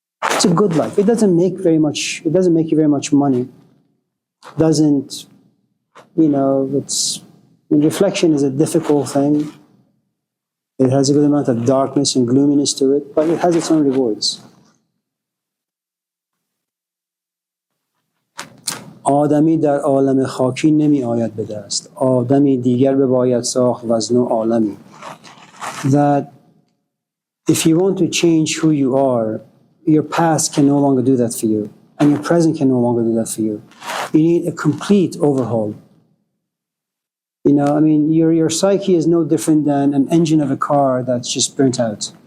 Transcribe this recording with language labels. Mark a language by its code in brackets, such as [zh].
[en] It's a good life. It doesn't make you very much money. Doesn't, you know, reflection is a difficult thing. It has a good amount of darkness and gloominess to it, but it has its own rewards. [fa] آدمی در عالم خاکی نمی آید به دست. آدمی دیگر بباید ساخت و از نو عالمی. [en] That if you want to change who you are, your past can no longer do that for you, and your present can no longer do that for you. You need a complete overhaul. You know, I mean, your psyche is no different than an engine of a car that's just burnt out.